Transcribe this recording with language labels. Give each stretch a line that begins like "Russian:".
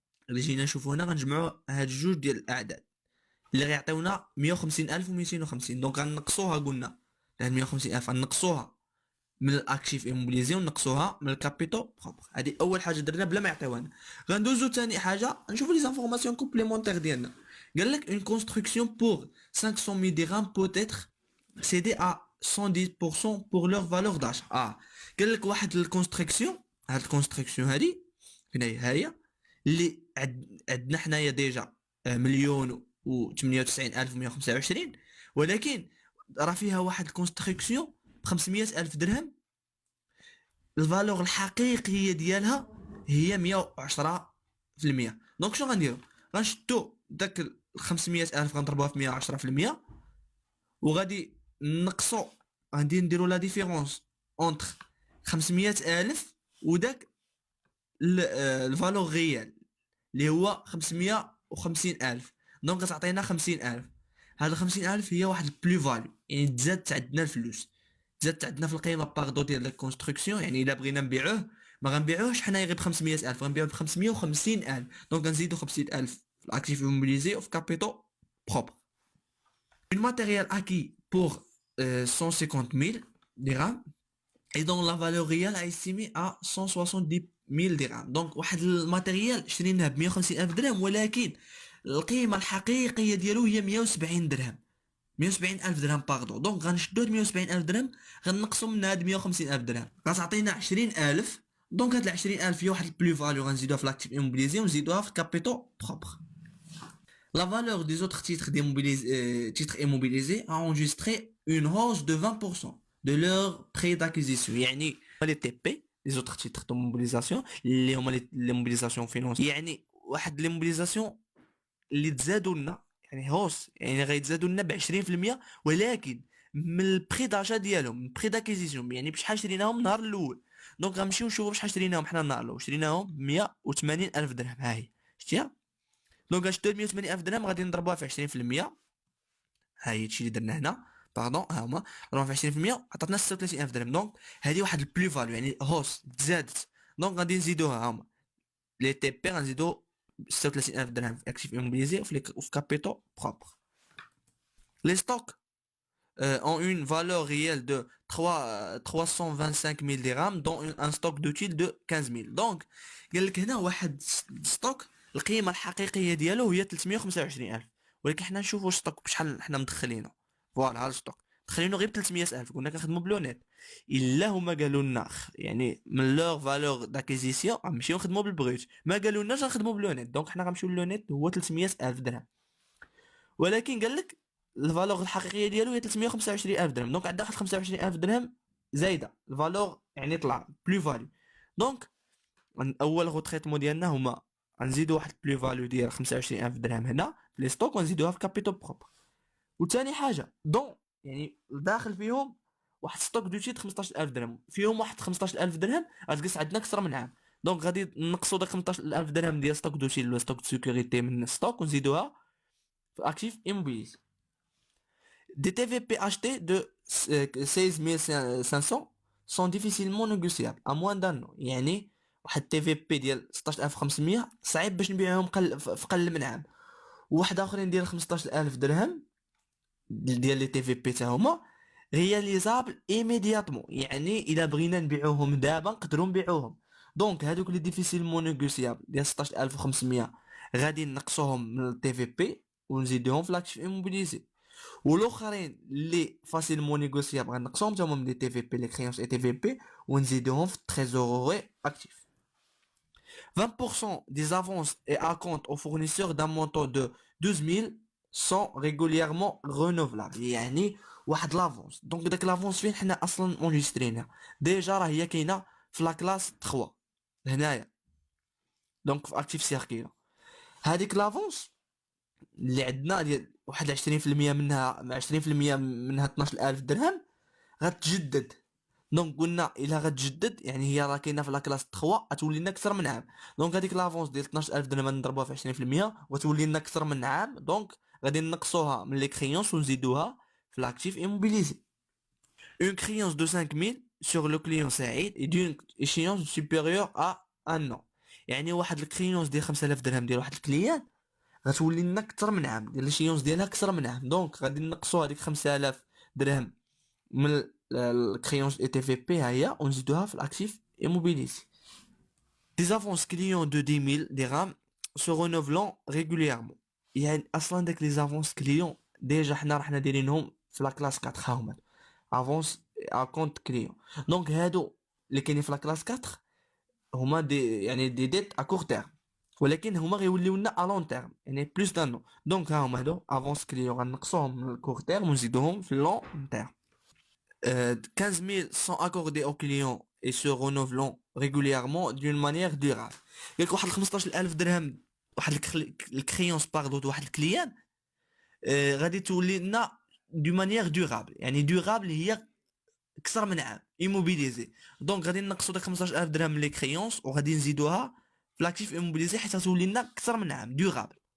Arabic: اللي جينا نشوفوا هنا غنجمعوا هاد جوج ديال الاعداد اللي غيعطيونا 150250. دونك غنقصوها، قلنا هاد 150000 غنقصوها من الاكتيف ايموبيليزي ونقصوها من الكابيتال بروبر. هذه اول حاجه درنا بلا ما يعطيوها لنا. غندوزو ثاني حاجه نشوفوا لي زانفورماسيون كومبليمونتير ديالنا. قال لك
French: اون كونستركسيون بور 500 000 درهم peut être cédée à 110% pour leur valeur d'achat.
Arabic: قال لك واحد الكونستركسيون، هاد الكونستركسيون هادي فين هي اللي عندنا حنايا ديجا 1,098,125، ولكن راه فيها واحد الكونستركسيون ب 500,000 درهم، الفالور الحقيقيه ديالها هي 110%. دونك شنو غنديرو؟ غنشدو داك 500,000 غنضربوها في 110%، وغادي نقصو، غادي نديرو لا ديفيرونس اونتر 500,000 وداك الفالور غيال اللي هو 550,000. دونك غتعطينا 50,000. هاد 50,000 هي واحد البلو فاليو، يعني تزادت عندنا الفلوس، تزادت عندنا في القيمه باردو ديال الكونستركسيون. يعني الا بغينا نبيعوه ما غنبيعوهش حنايا غير ب 500,000، غنبيعوه ب 550,000. دونك غنزيدو 50,000 في الاكتيف موبيليزي وفي كابيتال بروبر.
French: une matériel acquis pour 150,000 dirhams et dont la valeur réelle est estimée à 170,000 درهم.
Arabic: دونك واحد الماتيريال شريناه ب 150,000 درهم، ولكن القيمه الحقيقيه ديالو هي 170 درهم، 170,000 درهم باردون. دونك غنشدو 170,000 درهم غنقصو من هاد 150,000 درهم غتعطينا 20,000. دونك هاد 20,000 هي واحد البلو فاليو غنزيدوها في لاكتيف اموبيليزي ونزيدوها في الكابيتال بروبر.
French: La valeur des autres titres immobilisés a enregistré une hausse de 20% de leur prix d'acquisition.
Arabic: يعني
French: les TP les autres titres de mobilisation
Arabic: اللي هما
French: les mobilisations financières،
Arabic: يعني واحد
French: les mobilisations
Arabic: اللي تزادوا لنا، يعني هوس يعني غيتزادوا لنا ب 20%، ولكن من البري داجا ديالهم، من البري داكيزيسيون، يعني بشحال شريناهم النهار الاول. دونك غنمشيو نشوفوا بشحال شريناهم حنا النهار الاول. شريناهم ب 180,000 درهم، ها هي شتيها. دونك غنشدو 180,000 درهم غادي نضربوها في 20%، ها هي هادشي اللي درنا هنا باردون ها هما راهم في 20% عطاتنا 36000 درهم. دونك هذه واحد البلو فاليو يعني هوس تزادت. دونك غادي نزيدوها ها هما لي تي بي غنزيدو 36000 درهم في اكتيف اموبيليزي وفي كابيتو بروبر.
French: Les stocks ont une valeur réelle de 325 000 dirhams dont un stock d'utile de 15 000.
Arabic: Donc قال لك هنا واحد ستوك القيمه الحقيقيه ديالو هي 325,000 ولكن حنا نشوفوا ستوك بشحال حنا مدخلينه. فوالا هذا الستوك مدخلينه غير ب 300,000 كنا كنخدموا بلونيت. الا هما قالوا لنا يعني من لور فالور داكيزيسيون غنمشيو نخدموا بالبغيت، ما قالوا لناش غنخدموا بلونيت. دونك حنا غنمشيو للونيت هو 300,000 درهم، ولكن قال لك الفالور الحقيقيه ديالو هي 325,000 درهم. دونك عندنا واحد 25,000 درهم زايده الفالور يعني طلع بلو فاليو. دونك اول غوتريتمون ديالنا هما غنزيدو واحد بلو فاليو ديال 25,000 درهم هنا في لي ستوك ونزيدوها في كابيتال بروبر. وثاني حاجه دون يعني داخل فيهم واحد ستوك دوتيت 15,000 درهم، فيهم واحد 15,000 درهم غتجلس عندنا اكثر من عام. دونك غادي نقصوا داك 15,000 درهم ديال ستوك دوتيت ولا ستوك دو سيكوريتي من الستوك ونزيدوها في اكتيف اموبيليز.
French: Des TVP achetés de 16 500 sont difficilement négociables à moins d'un an.
Arabic: يعني واحد تي في بي ديال 16500 صعيب باش نبيعهم في قل من عام، وواحد اخرين ديال 15,000 درهم ديال لي تي في بي تا هما رياليزابل ايميدياتمون، يعني الا بغينا نبيعوهم دابا نقدروا نبيعوهم. دونك هادوك لي ديفيسيلمون نيغوسيابل ديال 16500 غادي نقصوهم من التي في بي ونزيدوهم في لاكتيف اموبيليزي، والاخرين اللي فاسيلمون نيغوسيابل غنقصوهم تما من لي تي في بي لي كريونس اي تي في بي ونزيدوهم في التريزوروري اكتيف.
French: 20% des avances et acomptes aux fournisseurs d'un montant de 12 000 sont régulièrement renouvelables.
Arabic: يعني واحد لافونس. دونك داك لافونس فين حنا اصلا اونجسترينا ديجا راه هي كاينه في لا كلاس 3 هنايا. دونك في اكتيف سيركيلا هذيك لافونس اللي عندنا ديال واحد 20% منها 20% منها 12,000 درهم غتجدد. دونك قلنا الا غتجدد يعني هي راه كاينه في لا كلاس 3 غتولي لنا اكثر من عام. دونك هذيك لافونس ديال 12,000 درهم نضربوها في 20% وتولي لنا اكثر من عام. دونك غادي نقصوها من لي كريونس ونزيدوها في لاكتيف اموبيليزي.
French: Une créance de 5 000 sur le client سعيد et d'une échéance supérieure à un an.
Arabic: يعني واحد الكريونس ديال 5,000 درهم ديال واحد الكليان غتولي لنا اكثر من عام، ديال ليشيونس ديالها اكثر من عام. دونك غادي نقصوا هذيك 5,000 درهم من الكريونس اي تي في بي هي ونزيدوها في الاكتيف immobilisé.
French: Des avances clients de 10 000 dirhams se renouvelant régulièrement.
Arabic: يعني اصلا داك لي زافونس كليون ديجا حنا رحنا دايرينهم في لا كلاس 4 هاهما افونس ا كونت كليون. دونك هادو اللي كاينين في لا كلاس 4 هما دي يعني دي ديت ا كور تيرم، ولكن هما غيوليو لنا ا لون تيرم يعني بلوس دان نو. دونك ها هما هادو افونس كليون غنقصوهم من الكور تيرم ونزيدوهم في اللون تيرم.
French: 15 000 sont accordés aux clients et se renouvelant régulièrement d'une manière durable.
Arabic: قالك واحد 15,000 درهم واحد الكريونس باردو واحد الكليان غادي تولي لنا دو مانيير دورابل. يعني دورابل هي اكثر من عام ايموبيليزي. دونك غادي نقصوا داك 15,000 درهم من لي كريونس وغادي نزيدوها في لاكتيف ايموبيليزي حتى تولي لنا اكثر من عام دورابل.